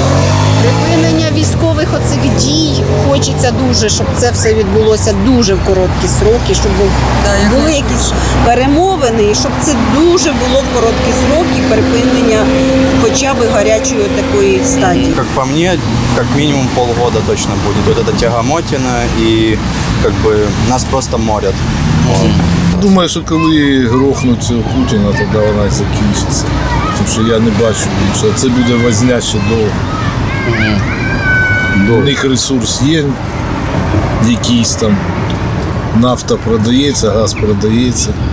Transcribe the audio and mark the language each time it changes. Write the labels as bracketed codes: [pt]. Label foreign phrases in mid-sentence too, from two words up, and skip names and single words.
[uk] Припинення військових оцих дій хочеться дуже, щоб це все відбулося дуже в короткі сроки, щоб були якісь перемовини, і щоб це дуже було в короткі сроки припинення хоча б гарячої такої стадії. [ru] Как по мне, как минимум полгода точно будет. Вот эта тягомотина и как бы нас просто морят. Вот. [uk] Думаю, що коли грохнуть цього Путіна, тоді вона і закінчиться. Тому що я не бачу, що це буде возня ще довго. У них ресурс є, якийсь там, нафта продається, газ продається.